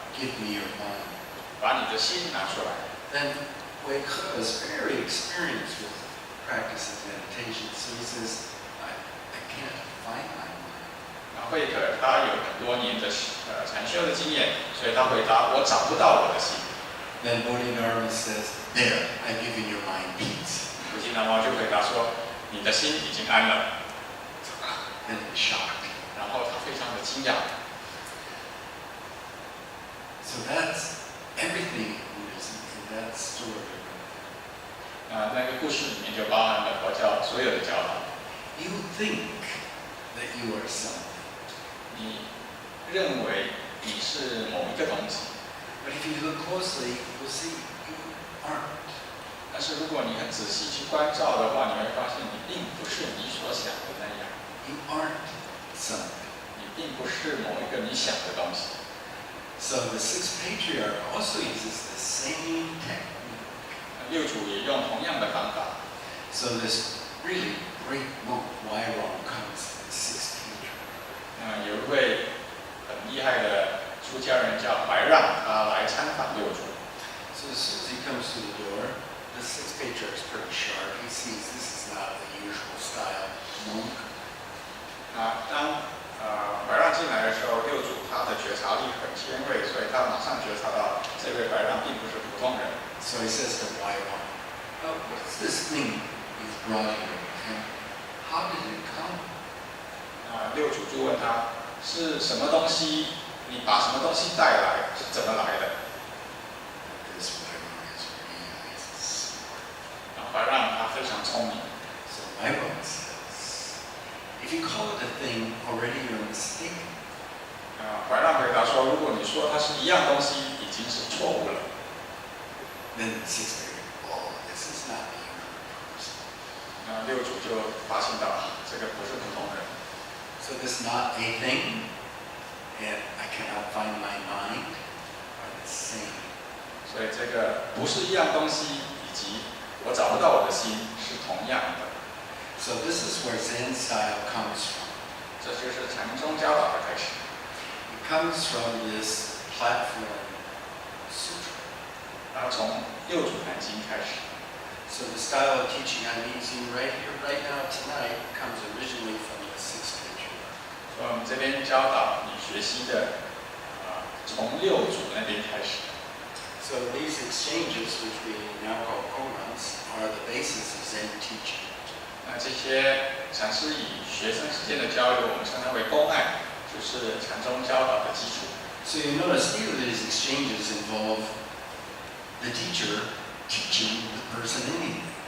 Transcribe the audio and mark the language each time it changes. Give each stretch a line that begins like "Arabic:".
English: Give me your mind.
Chinese: 把你的心拿出来。
English: Then Wei He is very experienced with practicing meditation. So he says, I can't find my mind.
Chinese: 那慧可他有很多年的禅修的经验，所以他回答：“我找不到我的心。”
English: Then Bodhidharma says, there, I've given your mind peace.
Chinese: 菩提达摩就回答说：“你的心已经安了。”
English: And in shock.
Chinese: 然后他非常的惊讶。
English: So that's everything in Buddhism in that story.
Chinese: 那个故事里面就包含了佛教所有的教导。
English: You think that you are something.
Chinese: 你认为你是某一个东西，
English: But if you look closely, you'll see you aren't.
Chinese: 但是如果你很仔细去关照的话，你会发现你并不是你所想的那样，
English: You aren't something.
Chinese: 你并不是某一个你想的东西。
English: So the sixth patriarch also uses the same technique.
Chinese: 六祖也用同样的方法。
English: So this really great monk, Wairong, comes to the sixth patriarch.
Chinese: 有一位很厉害的出家人叫怀让，他来参访六祖。
English: So as soon as he comes to the door, the sixth patriarch is pretty sharp. He sees this is not the usual style monk.
Chinese: 当怀让进来的时候，六祖他的觉察力很尖锐，所以他马上觉察到这位怀让并不是普通人。
English: So he says to Wairong, "Oh, what's this thing you've brought here? And how did it come?"
Chinese: 六祖就问他是什么东西，你把什么东西带来，是怎么来的？
English: This Wairong is really smart.
Chinese: 怀让他非常聪明。
English: So Wairong says, "If you call it a thing, already you're mistaken."
Chinese: 怀让回答说，如果你说它是一样东西，已经是错误了。
English: Then the sixth patriarch, "Oh, this is not the usual person."
Chinese: 六祖就发现到这个不是普通人。
English: So this not a thing, and I cannot find my mind, are the same.
Chinese: 所以这个不是一样东西，以及我找不到我的心是同样的。
English: So this is where Zen style comes from.
Chinese: 这就是禅宗教导的开始。
English: It comes from this Platform Sutra.
Chinese: 从六祖坛经开始。
English: So the style of teaching I'm using right here, right now, tonight, comes originally from the sixth patriarch.
Chinese: 所以我们这边教导你学习的，从六祖那边开始。
English: So these exchanges, which we now call koans, are the basis of Zen teaching.
Chinese: 那这些禅师以学生之间的交流，我们称它为公案，就是禅宗教导的基础。
English: So you notice either of these exchanges involve the teacher teaching the person anything.